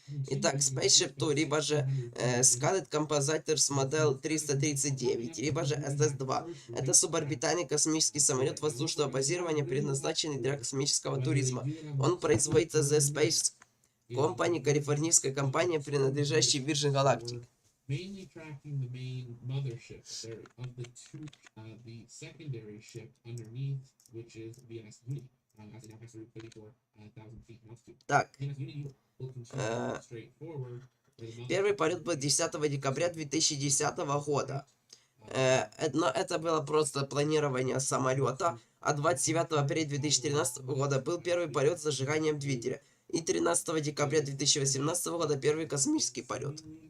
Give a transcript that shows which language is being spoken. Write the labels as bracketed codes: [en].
[ru] Итак, SpaceShipTwo, либо же Scarlet Compositors Model 339, либо же SS-2. Это суборбитальный космический самолет воздушного базирования, предназначенный для космического туризма. Он производится The Space Company, калифорнийская компания, принадлежащая Virgin Galactic. [en] Mainly tracking the main mothership there of the two, the secondary ship underneath, which is VMS Unity, as it now has 34,000 feet in altitude. [ru] Так, [en] VMS Unity will continue straight forward. [ru] первый полет был 10 декабря 2010 года. Но это было просто планирование самолета. А 29 апреля 2013 года был первый полет с зажиганием двигателя. И 13 декабря 2018 года первый космический полет.